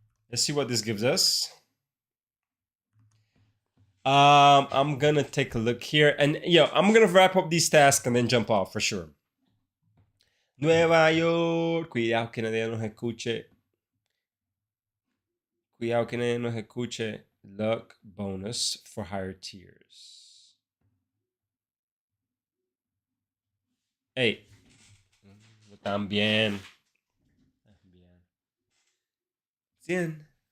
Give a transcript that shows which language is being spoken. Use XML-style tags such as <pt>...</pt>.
<en>Let's see what this gives us. I'm gonna take a look here, and I'm gonna wrap up these tasks and then jump off for sure.</en> <es>Nueva York, cuidado que nadie nos escuche. Cuidado que nadie nos escuche.</es> <en>Luck bonus for higher tiers.</en> <es>Hey, también. 100.</es>